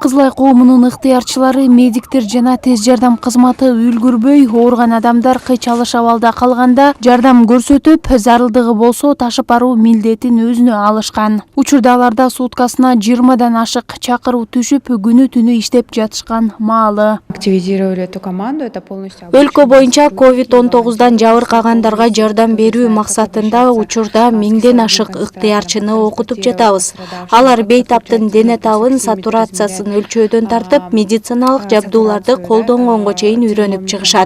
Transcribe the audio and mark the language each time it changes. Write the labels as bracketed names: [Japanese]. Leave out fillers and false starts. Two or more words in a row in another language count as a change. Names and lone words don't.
[Kyrgyz] Кызыл Ай коомунун ыктыярчылары медиктер жана тез жардам кызматы үлгүрбөй ооруган адамдар кыйчалыш абалда калганда жардам көрсөтүп, зарылдыгы болсо ташып баруу милдетин өзүнө алышкан. Учурда аларда суткасына 20дан ашык чакыруу түшүп, күнү түнү иштеп жатышкан маалы. [Russian] Активизировали эту команду, это полностью. [Kyrgyz] Өлкө боюнча COVID-19 жабыркагандарга жардам берүү максатында учурда 1000ден ашык ыктыярчыны окутуп жатабыз. Алар бейтаптын дене табын сатурациясын өлчөөдөн тартып, медициналык жабдууларды колдонгонго чейин үйрөнүп чыгышат.